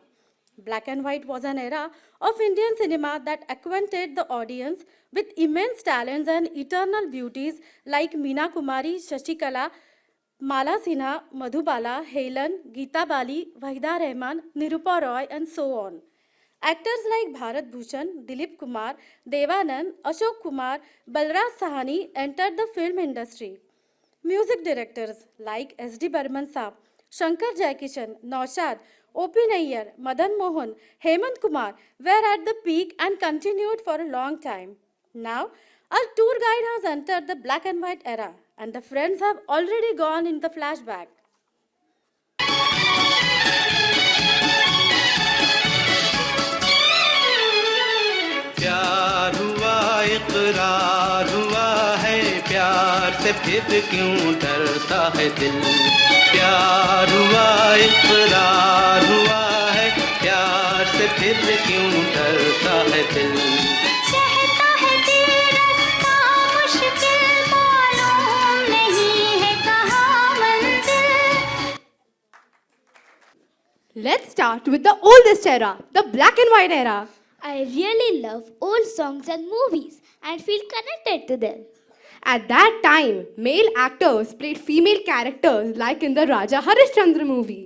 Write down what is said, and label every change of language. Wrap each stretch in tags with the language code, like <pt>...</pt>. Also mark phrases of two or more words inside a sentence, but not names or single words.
<en>Black and white was an era of Indian cinema that acquainted the audience with immense talents and eternal beauties like Meena Kumari, Shashikala, Mala Sinha, Madhubala, Helen, Geeta Bali, Wahida Rahman, Nirupa Roy, and so on. Actors like Bharat Bhushan, Dilip Kumar, Devanand, Ashok Kumar, Balraj Sahani entered the film industry. Music directors like S.D. Burman Saab, Shankar Jaikishan, Naushad, O.P. Nayyar, Madan Mohan, Hemant Kumar were at the peak and continued for a long time. Now, our tour guide has entered the black and white era, and the friends have already gone in the flashback.</en> <hi>प्यार हुआ इकरार हुआ है प्यार से फिर क्यों डरता है दिल प्यार हुआ इकरार हुआ है प्यार से फिर क्यों डरता है दिल कहता है दिल रास्ता मुश्किल मालूम नहीं है कहाँ मंजिल.</hi> <en>Let's start with the oldest era, the black and white era. I really love old songs and movies and feel connected to them. At that time, male actors played female characters like in the Raja Harishchandra movie.</en>